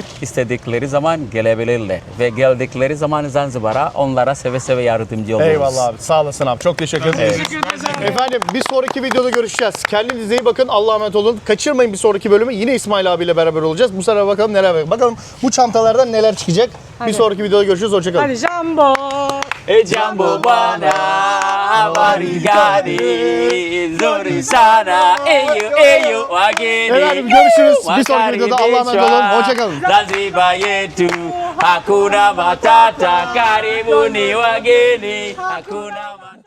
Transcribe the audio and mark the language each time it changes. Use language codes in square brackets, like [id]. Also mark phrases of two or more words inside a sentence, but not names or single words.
[tr] İstedikleri zaman gelebilirler. Ve geldikleri zaman Zanzibar'a onlara seve seve yardımcı oluruz. Eyvallah abi. Sağ olasın abi. Çok teşekkür ederim. Efendim bir sonraki videoda görüşeceğiz. Kendinize iyi bakın. Allah'a emanet olun. Kaçırmayın bir sonraki bölümü. Yine İsmail abiyle beraber olacağız. Bu sefer bakalım neler var. Bakalım bu çantalardan neler çıkacak. Bir sonraki videoda görüşürüz. Hoşçakalın. Hadi Jumbo. [sw] Jambo bana, habari gani, zuri sana, eyo wageni. [tr] Efendim görüşürüz. Bir sonraki videoda Allah'a emanet olun. Hoşçakalın. [sw] Zanzibar yetu, hakuna matata, karibuni wageni, hakuna matata.